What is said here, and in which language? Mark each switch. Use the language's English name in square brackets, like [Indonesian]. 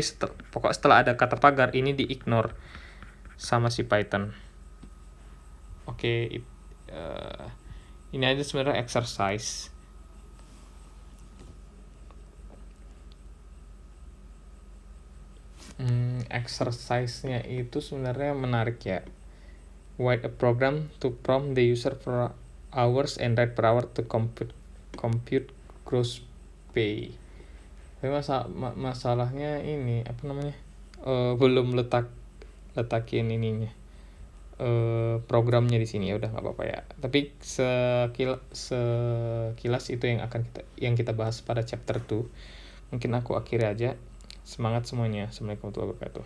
[Indonesian] Tapi pokoknya setelah ada kata pagar ini di-ignore sama si Python. Oke, ini aja sebenarnya exercise. Exercise-nya itu sebenarnya menarik ya. [English] Write a program to prompt the user for hours and write per hour to compute gross pay. [Indonesian] Tapi masalahnya ini apa namanya? Belum letakin ininya. Programnya di sini, ya udah nggak apa-apa ya. Tapi sekilas itu yang kita bahas pada chapter 2. Mungkin aku akhiri aja. Semangat semuanya. [Arabic] Assalamualaikum warahmatullahi wabarakatuh.